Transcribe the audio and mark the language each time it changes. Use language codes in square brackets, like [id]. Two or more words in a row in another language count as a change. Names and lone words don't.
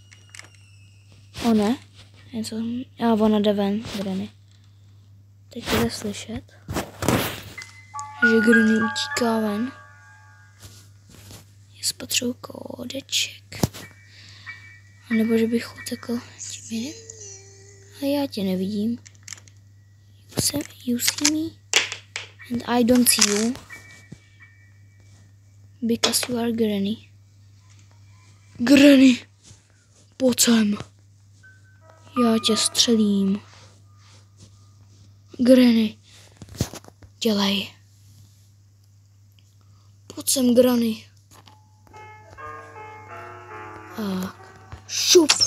[cs] Něco. A ona jde ven, Granny. Teď jde slyšet, že Granny utíká ven. Je spotřebuji kódeček. A nebo že bych utekl tím jiným. A já tě nevidím. [en] You see me? And I don't see you. Because you are Granny. Granny! [cs] Pojď sem. Já tě střelím. Granny. Dělej. Pojď sem, Granny. A šup.